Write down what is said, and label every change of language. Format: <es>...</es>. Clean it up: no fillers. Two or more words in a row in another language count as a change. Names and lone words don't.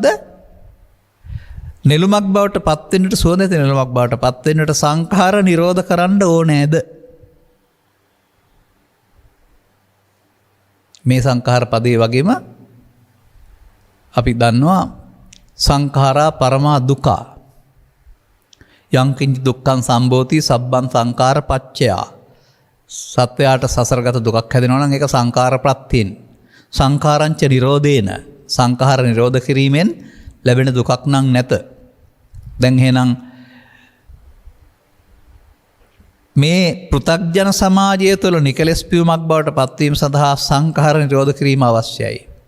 <si>නෙළුමක් බවට පත් වෙන්නට සුවඳ ඇති නෙළුමක් බවට පත් වෙන්නට සංඛාර නිරෝධ කරන්න ඕනේද? මේ සංඛාර පදේ වගේම අපි දන්නවා</si> <pi>සංඛාරා පරමා දුක්ඛ යං කිංචි දුක්ඛං සම්භෝති සබ්බං සංඛාර පච්චයා.</pi> <si>සත්වයාට සසරගත දුකක් හැදෙනවා නම් ඒක සංඛාර ප්‍රත්‍යයෙන්.</si> <pi>සංඛාරංච නිරෝධේන</pi> <si>සංඛාර නිරෝධ කිරීමෙන් ලැබෙන දුකක් නම් නැත. දැන් එහෙනම් මේ පෘථග්ජන සමාජය තුළ නිකලස් පියුමක් බවට පත්වීම සඳහා සංඛාර නිරෝධ කිරීම අවශ්‍යයි.</si>